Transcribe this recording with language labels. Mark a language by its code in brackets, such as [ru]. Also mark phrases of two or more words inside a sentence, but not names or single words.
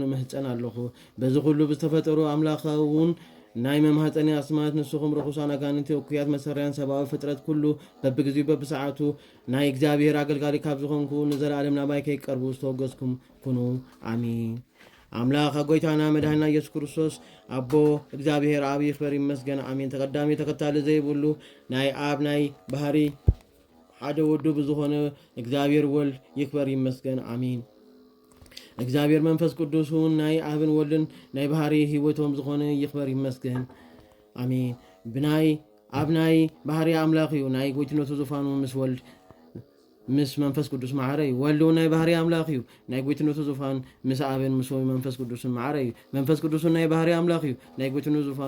[ti] ምህፀን ኣለኹ። በዚ ኩሉ ብዝተፈጠሩ ኣምላኻውን ናይ መምሃፀኒ ኣስማት ንስኹም ርኩሳን ኣጋንንቲ እኩያት መሰረያን ሰብኣዊ ፍጥረት ኩሉ በብግዚኡ በብሰዓቱ ናይ እግዚኣብሔር ኣገልጋሊ ካብ ዝኾንኩ ንዘለኣለም ናባይ ከይቀርቡ ዝተወገዝኩም ኩኑ ኣሚን። ኣምላኽ ጎይታና መድሃኒና ኢየሱስ ክርስቶስ ኣቦ እግዚኣብሔር ኣብ ይኽበር ይመስገን ኣሚን። ተቀዳሚ ተከታሊ ዘይብሉ ናይ ኣብ ናይ ባህሪ ሓደ ወዱ ብዝኾነ እግዚአብሔር ወልድ ይክበር ይመስገን አሚን። እግዚአብሔር መንፈስ ቅዱስ ሁን ናይ አብን ወልድን ናይ ባህሪ ህይወቶም ዝኾነ ይክበር ይመስገን አሚን። ብናይ አብናይ ባህሪ አምላኽ እዩ ናይ ጎይትነቱ ዙፋኑ ምስ ወልድ ምስ መንፈስ ቅዱስ ማዕረ እዩ። ወልድ ናይ ባህሪ አምላኽ እዩ ናይ ጎይትነቱ ዙፋን ምስ አብን ምስ መንፈስ ቅዱስን ማዕረ እዩ። መንፈስ ቅዱስ ናይ ባህሪ አምላኽ እዩ ናይ ጎይትነቱ ዙፋን